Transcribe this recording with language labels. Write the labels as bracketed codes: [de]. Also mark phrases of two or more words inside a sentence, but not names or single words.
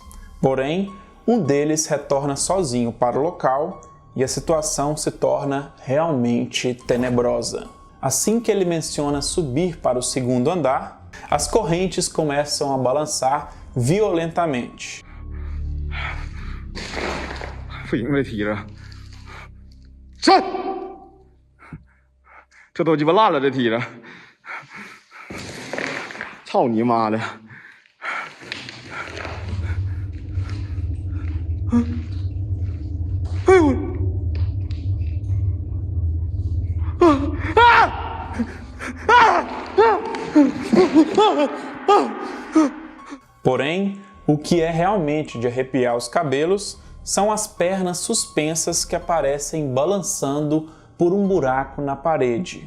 [pt] Porém, um deles retorna sozinho para o local e a situação se torna realmente tenebrosa. Assim que ele menciona subir para o segundo andar, as correntes começam a balançar violentamente. [zh] 不行这梯子，站！这都鸡巴烂了，这梯子！操你妈的！哎呦！ [pt] Porém, o que é realmente de arrepiar os cabelos são as pernas suspensas que aparecem balançando por um buraco na parede.